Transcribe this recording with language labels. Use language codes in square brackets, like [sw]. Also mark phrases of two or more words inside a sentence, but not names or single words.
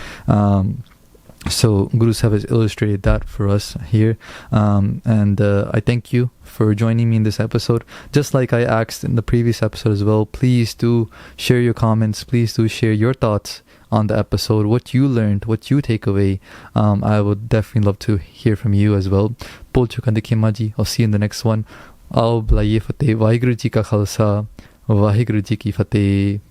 [en] So Guru Sahib has illustrated that for us here, and I thank you for joining me in this episode. Just like I asked in the previous episode as well, please do share your comments, please do share your thoughts on the episode, what you learned, what you take away. I would definitely love to hear from you as well. [hi] बोल चुका देखिए माँ जी, [en] I'll see you in the next one. [hi] आओ बुलाइए फतेह, [pa] ਵਾਹਿਗੁਰੂ ਜੀ ਕਾ ਖ਼ਾਲਸਾ, ਵਾਹਿਗੁਰੂ ਜੀ ਕੀ ਫ਼ਤਿਹ।